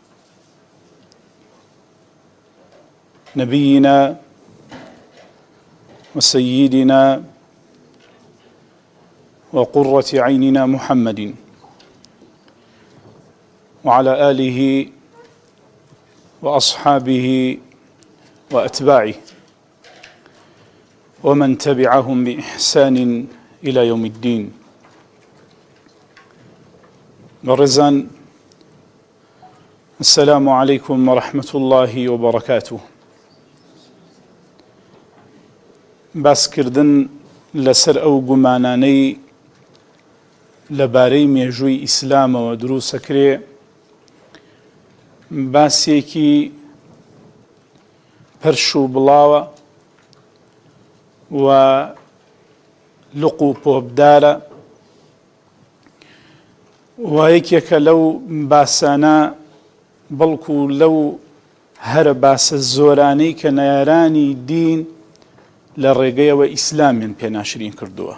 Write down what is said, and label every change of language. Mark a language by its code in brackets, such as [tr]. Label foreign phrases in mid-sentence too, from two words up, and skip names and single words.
[ar] نبينا وسيدنا وقرة عيننا محمد وعلى آله وأصحابه وأتباعه ومن تبعهم بإحسان إلى يوم الدين. ورزان السلام عليكم ورحمة الله وبركاته. [ckb] باس کردن لسر ئەو گومانانەی لەبارەی مێژووی ئیسلامەوە دروستەکرێ، باسێکی پەرش و بڵاوە و لق و پۆبدارە و یەکێکە لەو باسانە، بەڵکو لەو هەرە باسە زۆرانەی کە نەیارانی دین لە ڕێگەیەوە ئیسلامیان پێناشرین کردووە.